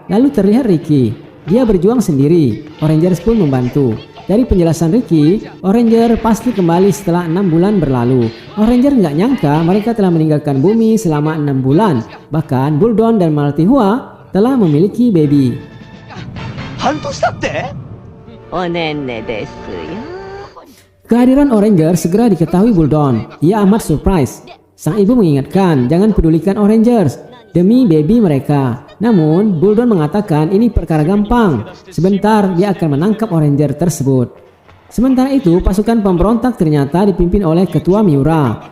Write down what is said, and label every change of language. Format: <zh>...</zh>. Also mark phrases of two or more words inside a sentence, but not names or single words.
<id>Lalu terlihat Ricky. Dia berjuang sendiri. Orangers pun membantu. Dari penjelasan Ricky, Oranger pasti kembali setelah 6 bulan berlalu. Oranger nggak nyangka mereka telah meninggalkan bumi selama 6 bulan. Bahkan Buldon dan Maltihua telah memiliki baby.</id> <ja>半年経って？おねんねですよ。</ja> <id>Kehadiran Oranger segera diketahui Buldon. Ia amat surprise. Sang ibu mengingatkan jangan pedulikan Orangers demi baby mereka. Namun Buldon mengatakan ini perkara gampang. Sebentar dia akan menangkap Oranger tersebut. Sementara itu pasukan pemberontak ternyata dipimpin oleh Ketua Miura.</id>